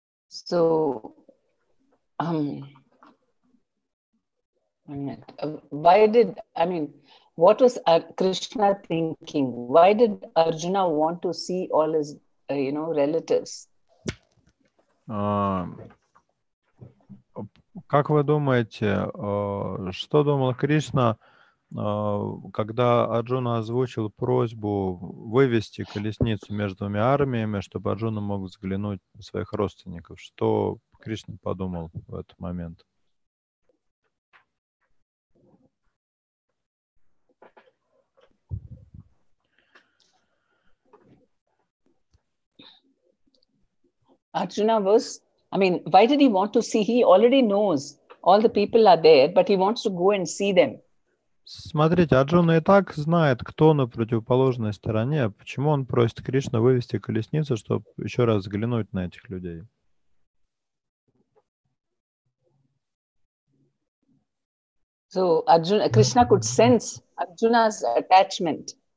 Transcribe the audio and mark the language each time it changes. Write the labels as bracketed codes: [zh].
[en] So, what was Krishna thinking? Why did Arjuna want to see all his, relatives? [ru] Как вы думаете, что думал Кришна, когда Арджуна озвучил просьбу вывести колесницу между двумя армиями, чтобы Арджуна мог взглянуть на своих родственников? Что Кришна подумал в этот момент? [en] Arjuna was, why did he want to see? He already knows all the people are there, but he wants to go and see them. [ru] Смотрите, Арджуна и так знает, кто на противоположной стороне. Почему он просит Кришну вывести колесницу, чтобы еще раз взглянуть на этих людей? [en] So Krishna could sense Arjuna's attachment.